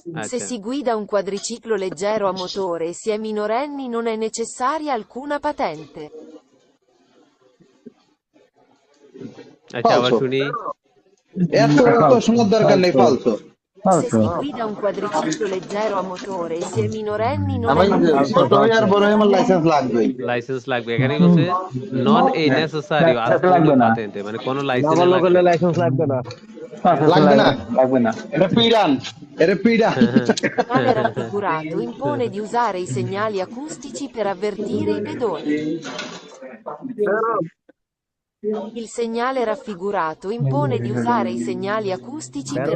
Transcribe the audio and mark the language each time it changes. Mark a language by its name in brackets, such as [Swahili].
[Italian] Se si guida un quadriciclo leggero a motore e si è minorenni non è necessaria alcuna patente. [Bangla] আচ্ছা আবার শুনি এত শোনার দরকার নেই ফালতু [Italian] Se si guida un quadriciclo leggero a motore e si è minorenni non è [Bangla] আমার [Italian] necessaria [Bangla] ছোট ভাই আর বড় ভাই আমার লাইসেন্স লাগবে লাইসেন্স লাগবে এখানে বলছে নন এ নেসেসারি আর কোনো পাটেন্টে মানে কোনো লাইসেন্স লাগবে লাইসেন্স লাগবে না লাগবে না, লাগবে না। এটা পিরান, এটা পিরান। [Italian] Il segnale raffigurato impone di usare i segnali acustici per avvertire i pedoni. বেরো। Il segnale raffigurato impone di usare i segnali acustici per